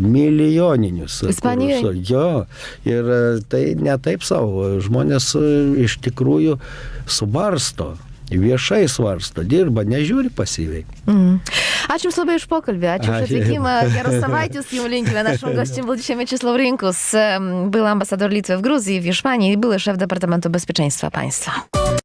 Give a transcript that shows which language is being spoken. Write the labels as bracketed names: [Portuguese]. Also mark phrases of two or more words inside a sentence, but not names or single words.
[Lithuanian] Ispanijoje? Jo. Ir tai ne taip savo. Žmonės iš tikrųjų subarsto. Viešai svarsto, dirba, nežiūri pasyviai. Ačiū Jums labai už pokalbį, ačiū už atvykimą, geros savaitės Jums linkime. [Russian] Нашим гостем был [Polish] dzisiaj Mieczysław Rinkus, był ambasador Litwy w Gruzji, w Hiszpanii i były szef Departamentu Bezpieczeństwa Państwa.